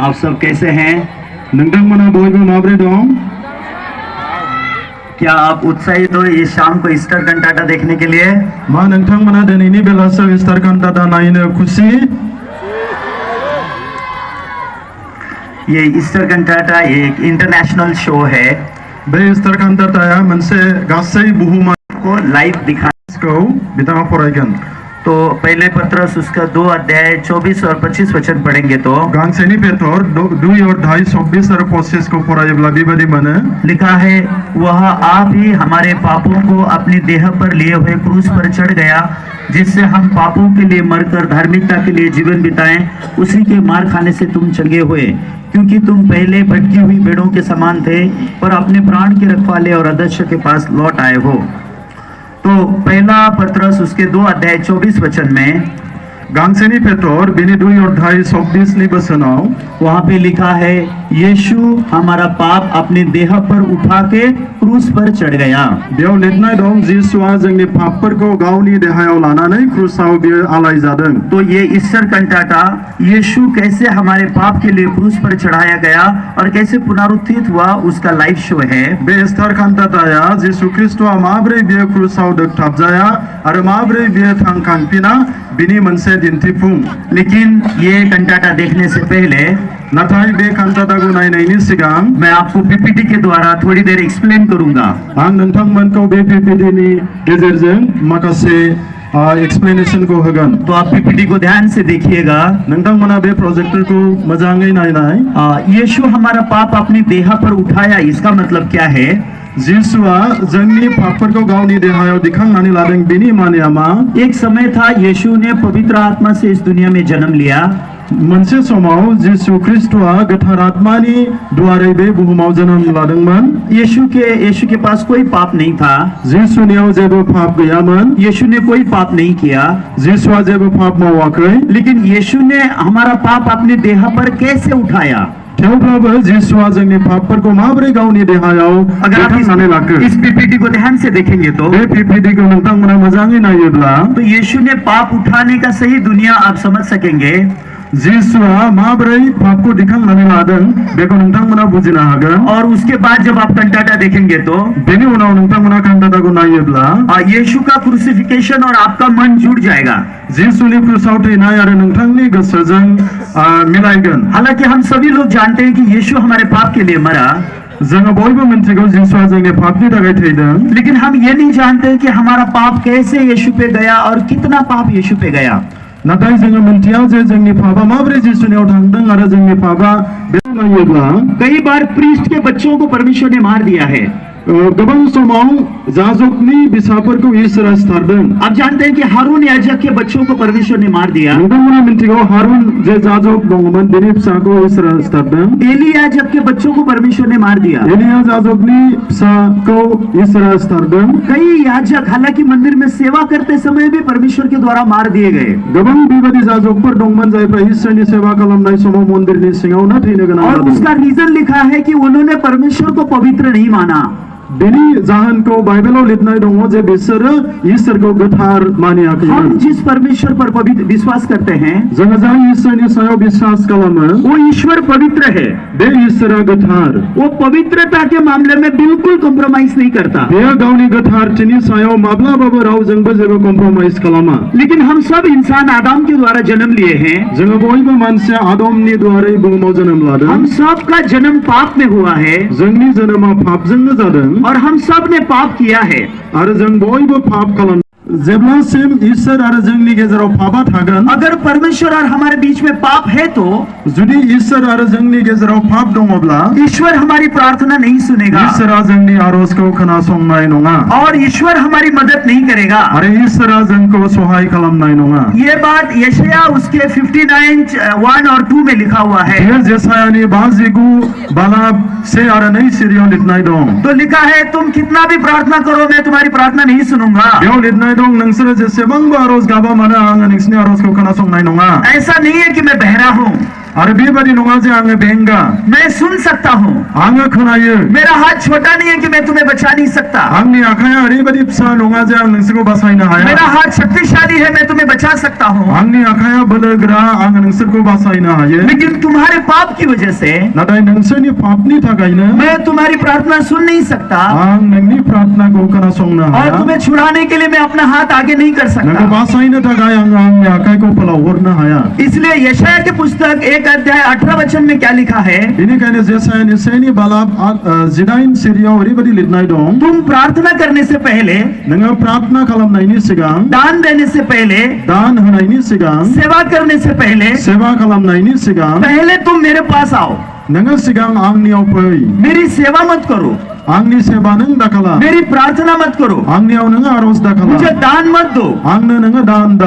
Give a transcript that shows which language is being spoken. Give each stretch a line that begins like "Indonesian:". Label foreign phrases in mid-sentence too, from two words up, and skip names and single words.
Hindi: आप सब कैसे हैं?
Bodo: नोंथांमोना बयबो माबोरै दं?
Hindi: क्या आप उत्साहित हो इस शाम को ईस्टर कंटाटा देखने के लिए?
Bodo: मा नोंथांमोना दिनैनि बेलासियाव ईस्टार कान्टाटा नायनो खुसि?
Hindi: ये ईस्टर कंटाटा एक
English: international show
Hindi: है
Bodo: बे ईस्टार कान्टाटाया मोनसे गासै बुहुमाव
Hindi: को लाइव दिखाने
Bodo: बिथाङा फरायगोन।
Hindi: तो पहले पत्रस उसका 2 अध्याय 24 और 25 वचन पढ़ेंगे तो
Bodo: गांसेनि पेटर 2 और 24 और 25 को फरायोब्ला बेबादि मोनो।
Hindi: लिखा है, वह आप ही हमारे पापों को अपनी देह पर लिए हुए क्रूस पर चढ़ गया, जिससे हम पापों के लिए मरकर धार्मिकता के लिए जीवन बिताएं।
Bodo: उसी के मार खाने से तुम चंगे हुए, क्योंकि तुम पहले भटकी हुई भेड़ों के समान थे, पर अपने प्राण के रखवाले और अध्यक्ष के पास लौट आए हो।
Hindi: तो पहला पत्रस उसके 2 अध्याय 24 वचन में
Bodo: गांसेनि पेटर बिनि 2 अध्याय 26 नि बोसोनाव
Hindi: वहां पे लिखा है, यीशु हमारा पाप अपने देह पर उठा के क्रूस पर चढ़ गया।
Bodo: बेयाव लिरनाय दं, जिसुआ जोंनि पापफोरखौ गावनि देहायाव लानानै क्रुसाव बियो आलाय जादों।
Hindi: तो ये ईस्टर कंटाटा यीशु कैसे हमारे पाप के लिए क्रूस पर चढ़ाया गया और कैसे पुनरुत्थित हुआ उसका
English: live show
Hindi: है।
Bodo: बे ईस्टार कान्टाटाया जिसु ख्रिस्टआ माब्रै बियो क्रुसाव दोगथाबजाया आरो माब्रै बियो थांखांफिना बिनि मोनसे दिन्थिफुं।
Hindi: लेकिन ये कंटाटा देखने से पहले
Bodo: नाथाय बे कान्टाटाखौ नायनायनि सिगां
Hindi: मैं आपको पीपीटी के द्वारा थोड़ी देर एक्सप्लेन करूंगा।
Bodo: आं नोंथांमोनखौ बे पीपीटीनि गेजेरजों माखासे एक्सप्लेनेशनखौ होगोन।
Hindi: तो आप पीपीटी को ध्यान से देखिएगा।
Bodo: नोंथांमोना बे प्रोजेक्टरखौ मोजाङै नायनाय।
Hindi: यीशु हमारा पाप अपनी देह पर उठाया, इसका मतलब क्या है?
Bodo: जिसुआ जोंनि पापफोरखौ गावनि देहायाव दिखांनानै लादों, बेनि मानेया मा?
Hindi: एक समय था यीशु ने पवित्र आत्मा से इस दुनिया में जन्म लिया।
Bodo: मोनसे समाव जिसु ख्रिस्टआ गोथार आत्मानि दुआरै बे बुहुमाव जोनोम लादोंमोन।
Hindi: यीशु के पास कोई पाप नहीं था।
Bodo: जिसुनियाव जेबो पाप गैयामोन।
Hindi: यीशु ने कोई पाप नहीं किया।
Bodo: जिसुआ जेबो पाप मावाखै।
Hindi: लेकिन यीशु ने हमारा पाप अपने देह पर कैसे उठाया?
Bodo: थेवब्लाबो जिसुआ जोंनि पापफोरखौ माबोरै गावनि देहायाव
Hindi: अगर आप
Bodo: दिखांनानै लाखो?
Hindi: इस पीपीटी को ध्यान से देखेंगे तो
Bodo: बे पीपीटीखौ नोंथांमोना मोजाङै नायोब्ला
Hindi: तो यीशु ने पाप उठाने का सही दुनिया आप समझ सकेंगे।
Bodo: जिसुआ माबोरै पापखौ दिखांनानै लादों बेखौ नोंथांमोना बुजिनो हागोन।
Hindi: और उसके बाद जब आप कंटाटा देखेंगे तो
Bodo: बेनि उनाव नोंथांमोना कान्टाटाखौ नायोब्ला
Hindi: यीशु का क्रूसिफिकेशन और आपका मन जुड़ जाएगा।
Bodo: जिसुनि क्रुसाव थैनाय आरो नोंथांनि गोसोजों मिलायगोन।
Hindi: हालांकि हम सभी लोग जानते हैं कि यीशु हमारे पाप के लिए मरा।
Bodo: जोङो बयबो मिन्थिगौ जिसुआ जोंनि पापनि थाखाय थैदों
Hindi: लेकिन हम ये नहीं जानते कि हमारा पाप कैसे यीशु पे गया और कितना पाप यीशु पे गया।
Bodo: नाथाय जोङो मिन्थिया जे जोंनि पापा माबोरै जिसुनियाव थांदों आरो जोंनि पापा बेखौ नायोब्ला
Hindi: कई बार प्रीस्ट के बच्चों को परमेश्वर ने मार दिया है।
Bodo: गोबां समाव जाजकनि बिसाफोरखौ इसोरा सिथारदों।
Hindi: आप जानते हैं कि हारून याजक के बच्चों को परमेश्वर ने मार दिया।
Bodo: नोंथांमोना मिन्थिगौ हारून जे जाजक दंमोन बेनि फिसाखौ इसोरा सिथारदों।
Hindi: एली याजक के बच्चों को परमेश्वर ने मार दिया।
Bodo: एलिया जाजकनि फिसाखौ इसोरा सिथारदों।
Hindi: कई याजक हालांकि मंदिर में सेवा करते समय भी परमेश्वर के द्वारा मार दिए गए।
Bodo: गोबां बेबायदि जाजकफोर दंमोन जायफ्रा इसोरनि सेवा खालामनाय समाव मन्दिरनि सिङावनो थैनो गोनां
Hindi: और
Bodo: जादों।
Hindi: उसका रीजन लिखा है कि उन्होंने परमेश्वर को पवित्र नहीं माना।
Bodo: बेनि जाहोनखौ बाइबेलाव लिरनाय दङ जे बिसोरो इसोरखौ गोथार मानियाखैमोन।
Hindi: हम जिस परमेश्वर पर पवित्र विश्वास करते हैं
Bodo: जोङो जाय इसोरनि सायाव विश्वास खालामो
Hindi: वो ईश्वर पवित्र है।
Bodo: बे इसोरा गोथार।
Hindi: वो पवित्रता के मामले में बिल्कुल कॉम्प्रोमाइज नहीं करता।
Bodo: बेयो गावनि गोथारथिनि सायाव माब्लाबाबो रावजोंबो जेबो कम्प्रमाइज खालामा।
Hindi: लेकिन हम सब इंसान आदम के द्वारा जन्म लिए हैं।
Bodo: जोङो बयबो मानसिया आदमनि द्वारै बुहुमाव जोनोम लादों।
Hindi: हम सब का जन्म पाप में हुआ है
Bodo: जोंनि जोनोमा पापजोंनो जादों
Hindi: और हम सब ने पाप किया है।
Bodo: आरो जों बयबो पाप खालाम जेब्लासिम इसोर आरो जोंनि गेजेराव पापा थागोन
Hindi: अगर परमेश्वर और हमारे बीच में पाप है तो
Bodo: जुदि इसोर आरो जोंनि गेजेराव पाप दङब्ला
Hindi: ईश्वर हमारी प्रार्थना नहीं सुनेगा
Bodo: इसोरा जोंनि आरजखौ खोनासंनाय नङा
Hindi: और ईश्वर हमारी मदद नहीं करेगा।
Bodo: आरो इसोरा जोंखौ सहाय खालामनाय नङा।
Hindi: ये बात यशाया उसके 59:1 और 2 में लिखा हुआ है।
Bodo: बेयो जेसायानि 59 बालाब 1 आरो 2 सिरियाव लिरनाय दं।
Hindi: तो लिखा है तुम कितना भी प्रार्थना करो मैं तुम्हारी प्रार्थना नहीं सुनूंगा।
Bodo: बेयाव लिरनाय दं नोंसोरो जेसेबांबो आरज गाबा मानो आङो नोंसिनि आरजखौ खोनासंनाय नङा।
Hindi: ऐसा नहीं है कि मैं बहरा हूँ।
Bodo: आरो बेबादि नङा जे आङो बेंगा।
Hindi: मैं सुन सकता हूँ।
Bodo: आङो खोनायो।
Hindi: मेरा हाथ छोटा नहीं है कि मैं तुम्हें बचा नहीं सकता।
Bodo: आंनि आखाया ओरैबादि फिसा नङा जे आं नोंसोरखौ बासायनो हाया।
Hindi: मेरा हाथ शक्तिशाली है मैं तुम्हें बचा सकता हूँ।
Bodo: आंनि आखाया बोलोगोरा आङो नोंसोरखौ बासायनो हायो।
Hindi: लेकिन तुम्हारे पाप की वजह से
Bodo: नाथाय नोंसोरनि पापनि थाखायनो
Hindi: मैं तुम्हारी प्रार्थना सुन नहीं सकता
Bodo: आं नोंनि प्रार्थनाखौ खोनासंनो
Hindi: और
Bodo: हाया।
Hindi: तुम्हें छुड़ाने के लिए मैं अपना हाथ आगे नहीं कर
Bodo: नोंखौ
Hindi: सकता।
Bodo: बासायनो थाखाय आं आंनि आखाइखौ फोलावहरनो हाया।
Hindi: इसलिए यशाया के पुस्तक 1:18 में क्या लिखा है?
Bodo: बेनिखायनो जेसायानि 1 बालाब 18 सिरियाव ओरैबादि लिरनाय दं।
Hindi: तुम प्रार्थना करने से पहले
Bodo: नोङो प्रार्थना खालामनायनि सिगां
Hindi: दान देने से पहले
Bodo: दान होनायनि सिगां
Hindi: सेवा करने से पहले
Bodo: सेवा खालामनायनि सिगां
Hindi: पहले तुम मेरे पास आओ।
Bodo: नोङो सिगां आंनियाव फै।
Hindi: मेरी सेवा मत करो।
Bodo: आंनि सेवा नों दाखालाम।
Hindi: मेरी प्रार्थना मत करो।
Bodo: आंनियाव नोङो आरज दाखालाम।
Hindi: मुझे दान मत दो।
Bodo: आंनो नोङो दान दाहो।